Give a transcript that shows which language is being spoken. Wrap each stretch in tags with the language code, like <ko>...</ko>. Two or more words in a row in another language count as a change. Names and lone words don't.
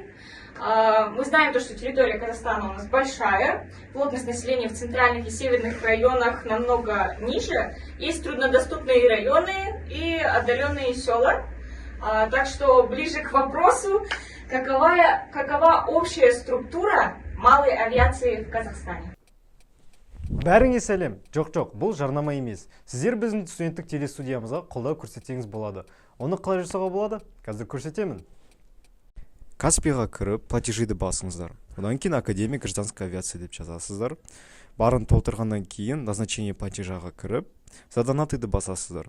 <ru>Мы знаем то, что территория Казахстана у нас большая, плотность населения в центральных и северных районах намного ниже, есть труднодоступные районы и отдаленные села. Так что ближе к вопросу, какова общая структура малой авиации в Казахстане?</ru> <kk>Бәріңе сәлем. Жоқ, бұл жарнама емес. Сіздер біздің студенттік телестудиямызға қолдау көрсетсеңіз болады. Оны қалай жасауға болады? Қазір көрсетемін. Каспийға кіріп, платежиді басыңыздар. Одан кейін Академия гражданской авиации деп жазасыздар. Барын толтырғаннан кейін</kk> <ru>назначение платежаға</ru> <kk>кіріп, задонатыйды басасыздар.</kk>